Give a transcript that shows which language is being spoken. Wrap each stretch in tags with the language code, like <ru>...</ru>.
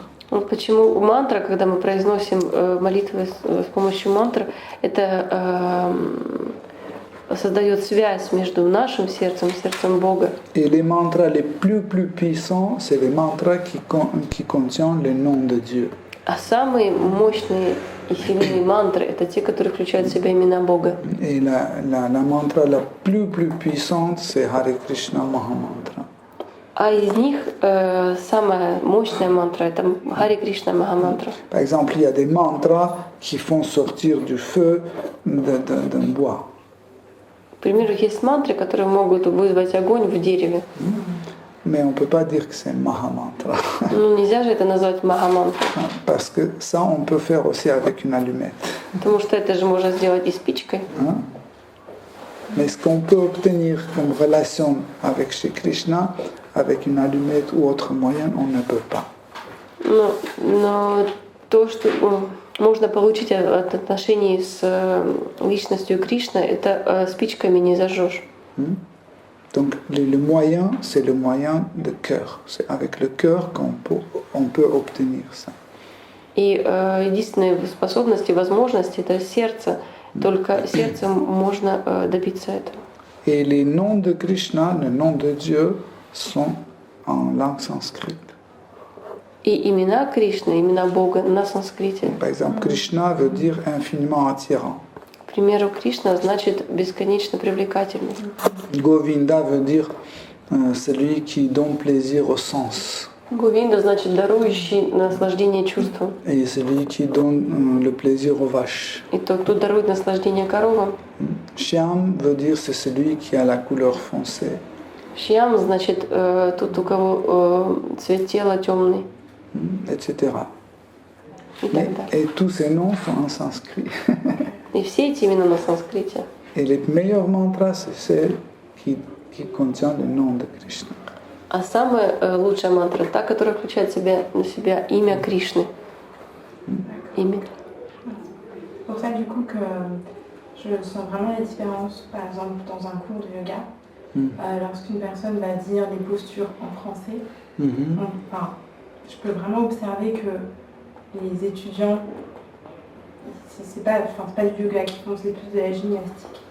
<ru>Вот почему мантра, когда мы произносим молитвы с помощью мантр, это создает связь между нашим сердцем и сердцем Бога.</ru> <fr>Et les mantras les plus puissants, c'est les mantras qui contiennent le nom de Dieu.</fr> <ru>А самые мощные и сильные мантры — это те, которые включают в себя имена Бога.</ru> <fr>Et la mantra la plus puissante, c'est Hare Krishna Mahamantra.</fr> <ru>А из них самая мощная мантра — это Харе Кришна Махамантра.</ru> <fr>Par exemple, il y a des mantras qui font sortir du feu d'un bois.</fr> <ru>К примеру, есть мантры, которые могут вызвать огонь в дереве.</ru> <fr>Mais on ne peut pas dire que c'est Mahamantra.</fr> <ru>Ну, нельзя же это назвать Махамантрой,</ru> <fr>Parce que ça, on peut faire aussi avec une allumette.</fr> <ru>потому что это же можно сделать и спичкой. Hein?</ru> <fr>Mais ce qu'on peut obtenir comme relation avec Shri Krishna, avec une allumette ou autre moyen, on ne peut pas.</fr> <ru>Но то, что можно получить от отношений с личностью Кришны, это спичками не зажжешь.</ru> <fr>Donc le moyen, c'est le moyen de cœur. C'est avec le cœur qu'on peut obtenir ça.</fr> <ru>И единственная способность и возможность — это сердце. Только сердцем можно добиться этого.</ru> <fr>Et les noms de Krishna, le nom de Dieu, sont en langue sanscrite.</fr> <ru>И имена Кришны, имена Бога на санскрите.</ru> <fr>Par exemple, Krishna veut dire infiniment attirant.</fr> <ru>К примеру, Кришна значит бесконечно привлекательный.</ru> <fr>Govinda veut dire celui qui donne plaisir au sens.</fr> <ru>Говинда значит дарующий наслаждение чувством.</ru> <fr>Et celui qui donne le plaisir aux vaches.</fr> <ru>И тот, кто дарует наслаждение коровам.</ru> <fr>Shyam veut dire c'est celui qui a la couleur foncée.</fr> <ru>Шьям значит тот, у кого цвет тела темный.</ru> <fr>Etc.</fr> <ru>И так далее.</ru> <fr>Et tous ces noms sont en sanskrit.</fr> <ru>И все эти имена на санскрите.</ru> <fr>Et les meilleurs mantras, c'est celles qui contiennent le nom de Krishna.</fr> <ru>А самая лучшая мантра — та, которая включает в себя имя Кришны. Имя.</ru> <fr>C'est pour ça du coup que je sens vraiment la différence, par exemple dans un cours de yoga, lorsqu'une personne va dire les postures en français, enfin, je peux vraiment observer que les étudiants, c'est pas du yoga qui font, c'est plus de la gymnastique.</fr>